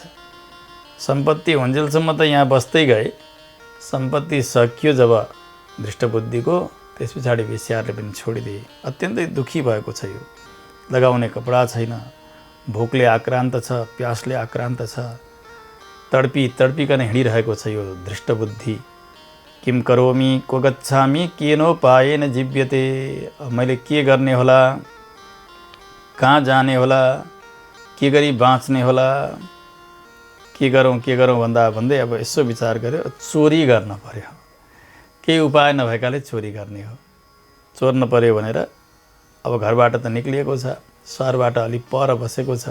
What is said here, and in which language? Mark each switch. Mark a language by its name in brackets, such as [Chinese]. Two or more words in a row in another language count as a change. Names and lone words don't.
[Nepali] सम्पत्ति हुन्जेलसम्म त यहाँ बस्दै गए, सम्पत्ति सकियो जब दृष्टबुद्धिको, त्यस पछाडि वेश्याहरूले पनि छोडिदिए। अत्यन्तै दुःखी भएको छ यो। लगाउने कपडा छैन, भोकले आक्रान्त छ, प्यासले आक्रान्त छ, तडपिकन हिँडिरहेको छ यो दृष्टबुद्धि। [Sanskrit] किम करोमि को गच्छामि केनोपायेन जीव्यते, [Nepali] मैले के गर्ने होला, कहाँ जाने होला, के गरी बाँच्ने होला, के गरौँ भन्दै अब यसो विचार गर्यो, चोरी गर्न पर्यो। केही उपाय नभएकाले चोरी गर्ने हो। चोर्न पर्यो भनेर अब घरबाट त निक्लिएको छ, सहरबाट अलि पर बसेको छ।